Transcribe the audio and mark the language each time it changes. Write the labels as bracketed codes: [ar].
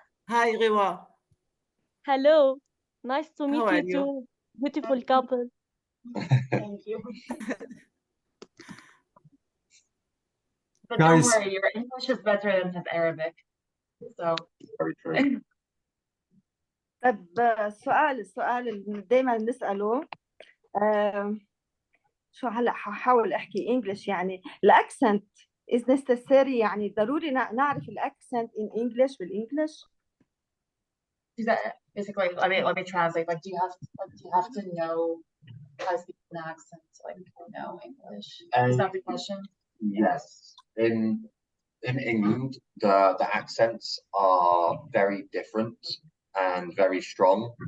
[en] Hi, Riwa. Hello, nice to meet How are you you? too. Beautiful couple. Thank you. But Guys. don't worry, your English is better than his Arabic. So Very true. [ar] طب السؤال اللي دايما بنسأله شو هلا هحاول احكي انجلش يعني الاكسنت [en] is necessary [ar] يعني ضروري نعرف الاكسنت [en] in English [ar] بالانجلش. [en] basically, let me translate. Like, do you have to know how to speak an accent, like, or know English? Is that the question? Yes. In England, the accents are very different and very strong.